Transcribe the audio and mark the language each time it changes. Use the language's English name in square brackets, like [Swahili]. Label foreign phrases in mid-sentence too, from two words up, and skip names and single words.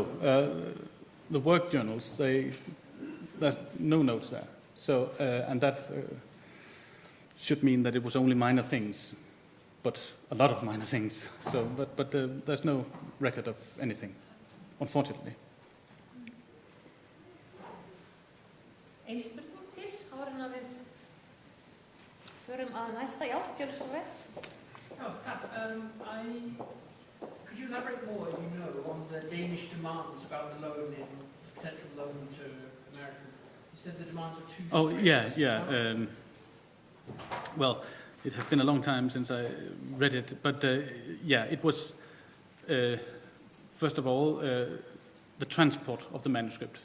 [English] The work journals, there's no notes there. So, and that should mean that it was only minor things, but a lot of minor things. So, but there's no record of anything, unfortunately. [Icelandic] Ein spurning til, áður en að við förum að næsta, já, gjörðu svo vel. [English] Could you elaborate more, on the Danish demands about the loan potential loan to Americans? You said the demands are too strict. Well, it has been a long time since I read it, but it was, first of all, the transport of the manuscript.